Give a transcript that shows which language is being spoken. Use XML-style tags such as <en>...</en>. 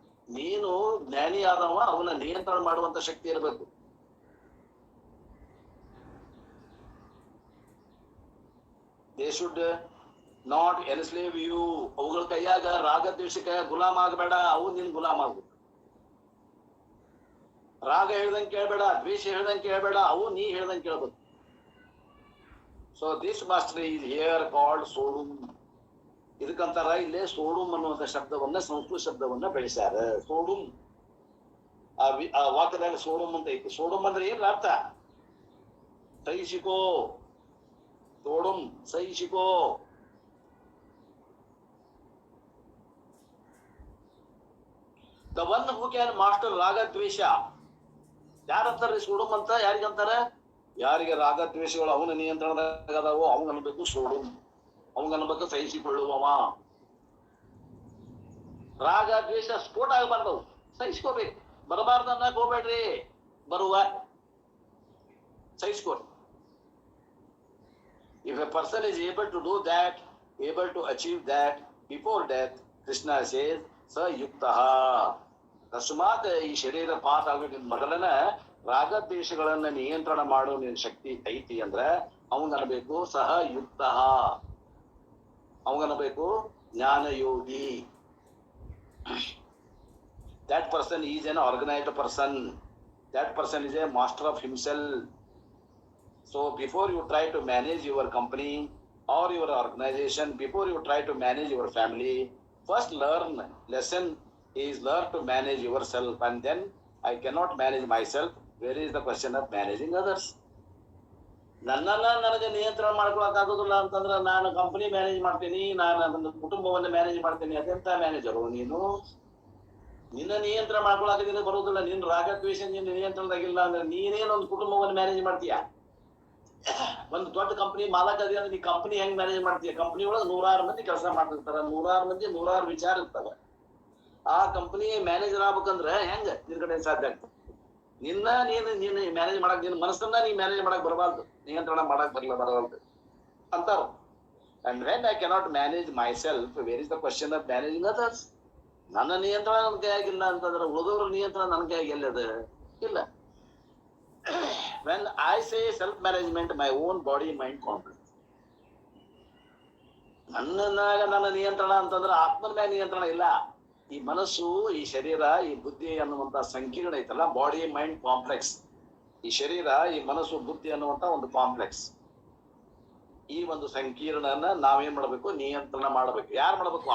<kn>ನೀನು ಜ್ಞಾನಿ ಆದವ, ಅವನ ನಿಯಂತ್ರಣ ಮಾಡುವಂತ ಶಕ್ತಿ ಇರಬೇಕು.</kn> <en>They should not enslave you.</en> <kn>ಅವುಗಳ ಕೈಯಾಗ ರಾಗದ್ವೇಷಕ್ಕೆ ಗುಲಾಮ ಆಗಬೇಡ, ಅವು ನಿನ್ ಗುಲಾಮ ಆಗು. ರಾಗ ಹೇಳ್ದಂಗೆ ಕೇಳ್ಬೇಡ, ದ್ವೇಷ ಹೇಳ್ದಂಗೆ ಕೇಳ್ಬೇಡ, ಅವು ನೀ ಹೇಳ್ದಂಗೆ ಕೇಳ್ಬೇಕು.</kn> <en>So this master is here called Sodum.</en> <kn>ಇದಕ್ಕಂತಾರ ಇಲ್ಲೇ ಸೋಡುಮ್ ಅನ್ನುವಂಥ ಶಬ್ದವನ್ನ, ಸಂಸ್ಕೃತ ಶಬ್ದವನ್ನ ಬೆಳೆಸ್ಯಾರ. ಸೋಡುಮ್ ಆ ವಾಕ್ಯದಾಗ ಸೋಡುಮ್ ಅಂತ ಐತಿ. ಸೋಡುಮ್ ಅಂದ್ರೆ ಏನ್ ಅರ್ಥ? ಸಹಿಸಿಕೋ. ಸೋಡುಮ್ ಸಹಿಸಿಕೋ.</kn> <en>the one who can master</en> <kn>ರಾಗದ್ವೇಷ. ಯಾರಂತಾರ್ರಿ ಸೋಡುಮ್ ಅಂತ? ಯಾರಿಗಂತಾರ? ಯಾರಿಗೆ ರಾಗದ್ವೇಷಗಳು ಅವನ ನಿಯಂತ್ರಣದಾಗ ಅದಾವೋ ಅವಂಗ ಅನ್ಬೇಕು ಸೋಡುಮ್. ಅವಂಗನ್ಬೇಕು ಸಹಿಸಿಕೊಳ್ಳುವವ. ರಾಗ ದ್ವೇಷ ಸ್ಫೋಟ ಆಗಬಾರ್ದು, ಸಹಿಸ್ಕೋಬೇಕು. ಬರಬಾರ್ದು ಅನ್ನಕ್ ಹೋಗ್ಬೇಡ್ರಿ, ಬರುವ ಸಹಿಸ್ಕೊರಿ.</kn> <en>If a person is able to do that, able to achieve that before death, Krishna says, sa yuktaha.</en> <kn>ತಸ್ಮಾತ್ ಈ ಶರೀರ ಪಾಸ್ ಆಗ್ಬೇಕು ಮೊದಲನ ರಾಗದ್ವೇಷಗಳನ್ನ ನಿಯಂತ್ರಣ ಮಾಡೋ ನಿನ್ ಶಕ್ತಿ ಐತಿ ಅಂದ್ರ ಅವಂಗನ್ಬೇಕು ಸಹ ಯುಕ್ತ. ಅವಂಗನ್ಬೇಕು ಜ್ಞಾನಯೋಗಿ.</kn> <en>That person is an organized person. That person is a master of himself. So before you try to manage your company or your organization, before you try to manage your family, first lesson is learn to manage yourself, and then I cannot manage myself. Where is the question of managing others?</en> <kn>ನನಗೆ ನಿಯಂತ್ರಣ ಮಾಡ್ಕೊಳಕ್ ಆಗೋದಿಲ್ಲ ಅಂತಂದ್ರೆ ನಾನು company manage ಮಾಡ್ತೀನಿ, ನಾನು ನನ್ನ ಕುಟುಂಬವನ್ನ manage ಮಾಡ್ತೀನಿ. ಅದೆಂತ ಮ್ಯಾನೇಜರು ನೀನು? ನಿನ್ನ ನಿಯಂತ್ರಣ ಮಾಡ್ಕೊಳಕ ಬರೋದಿಲ್ಲ. ನಿನ್ನ ರಾಗದ್ವೇಷ ನಿನ್ನ ನಿಯಂತ್ರಣದಾಗಿಲ್ಲ ಅಂದ್ರೆ ನೀನೇನೊಂದು ಕುಟುಂಬವನ್ನು ಮ್ಯಾನೇಜ್ ಮಾಡ್ತೀಯ? ಒಂದು ದೊಡ್ಡ ಕಂಪನಿ ಮಾಲಕ ಅದೇ ಅಂದ್ರೆ ನೀ ಕಂಪನಿ ಹೆಂಗ್ ಮ್ಯಾನೇಜ್ ಮಾಡ್ತೀಯ? ಕಂಪನಿ ಒಳಗೆ 100 ಮಂದಿ ಕೆಲಸ ಮಾಡ್ತಿರ್ತಾರ, 100 ಮಂದಿ 100 ವಿಚಾರ ಇರ್ತಾವ. ಆ ಕಂಪನಿ ಮ್ಯಾನೇಜರ್ ಆಗ್ಬೇಕಂದ್ರೆ ಹೆಂಗ ನಿನ್ ಕಡೆ ಸಾಧ್ಯ ಆಗ್ತದೆ? ನೀನು ಮ್ಯಾನೇಜ್ ಮಾಡಕ್, ನಿನ್ನ ಮನಸ್ಸನ್ನ ನೀ ಮ್ಯಾನೇಜ್ ಮಾಡಕ್ ಬರಬಾರ್ದು, ನಿಯಂತ್ರಣ ಮಾಡಕ್ ಬರಬಾರ್ದು ಅಂತಾರ.</kn> <en>And when I cannot manage myself, where is the question of managing others?</en> <kn>ನನ್ನ ನಿಯಂತ್ರಣ ನನ್ ಕೈಯಾಗಿಲ್ಲ ಅಂತಂದ್ರೆ ಉಳಿದವ್ರ ನಿಯಂತ್ರಣ ನನ್ನ ಕೈಯಾಗಿ ಎಲ್ಲದ? ಇಲ್ಲ.</kn> <en>When I say self-management, my own body, mind, confidence.</en> <kn>ನನ್ನ ನಿಯಂತ್ರಣ ಅಂತಂದ್ರೆ ಆತ್ಮನ ಮ್ಯಾಗ ನಿಯಂತ್ರಣ ಇಲ್ಲ. ಈ ಮನಸ್ಸು, ಈ ಶರೀರ, ಈ ಬುದ್ಧಿ ಅನ್ನುವಂತ ಸಂಕೀರ್ಣ ಐತಲ್ಲ,</kn> <en>Body mind complex.</en> <kn>ಈ ಶರೀರ, ಈ ಮನಸ್ಸು, ಬುದ್ಧಿ ಅನ್ನುವಂತ ಒಂದು ಕಾಂಪ್ಲೆಕ್ಸ್. ಈ ಒಂದು ಸಂಕೀರ್ಣನ ನಾವೇನ್ ಮಾಡ್ಬೇಕು? ನಿಯಂತ್ರಣ ಮಾಡಬೇಕು. ಯಾರು ಮಾಡ್ಬೇಕು?</kn>